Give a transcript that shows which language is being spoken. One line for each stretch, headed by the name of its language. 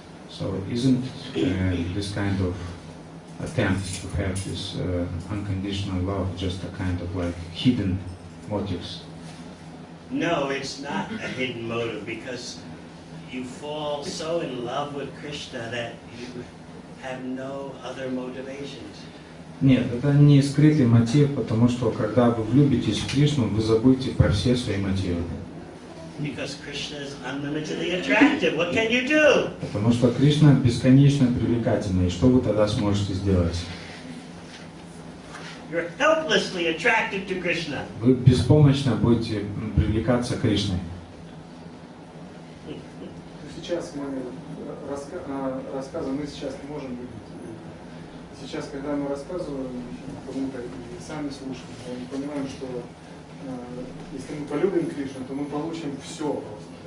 English: So isn't this kind of attempt to have this unconditional love just a kind of like hidden motives? No, it's not a hidden motive, because you fall so in love with Krishna that you have no other motivations.
Russian: Нет, это не скрытый мотив, потому что когда вы влюбитесь в Кришну, вы забудете про все свои мотивы.
English: Because Krishna is unlimitedly attractive. What can you do?
Russian: Потому что Кришна бесконечно привлекательный. И что вы тогда сможете сделать?
English: You're helplessly attracted to Krishna.
Russian: Вы беспомощно будете привлекаться к Кришне. Сейчас мы рассказываем, мы сейчас не можем видеть. Сейчас, когда мы рассказываем кому-то и сами слушаем, мы понимаем, что если мы полюбим Кришну, то мы получим все просто.